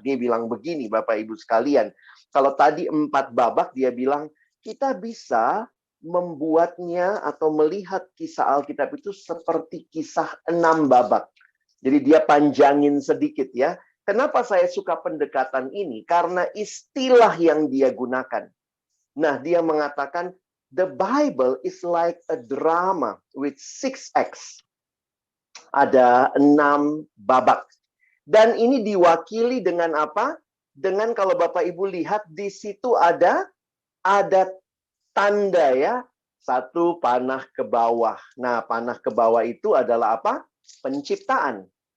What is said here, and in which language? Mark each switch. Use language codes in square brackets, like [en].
[id] Dia bilang begini, Bapak Ibu sekalian, kalau tadi 4 babak, dia bilang kita bisa membuatnya atau melihat kisah Alkitab itu seperti kisah 6 babak. Jadi dia panjangin sedikit, ya. Kenapa saya suka pendekatan ini? Karena istilah yang dia gunakan. Nah, dia mengatakan [en] the Bible is like a drama with 6 acts. [id] Ada 6 babak. Dan ini diwakili dengan apa? Dengan kalau Bapak Ibu lihat di situ ada tanda, ya. 1 panah ke bawah. Nah, panah ke bawah itu adalah apa? Penciptaan.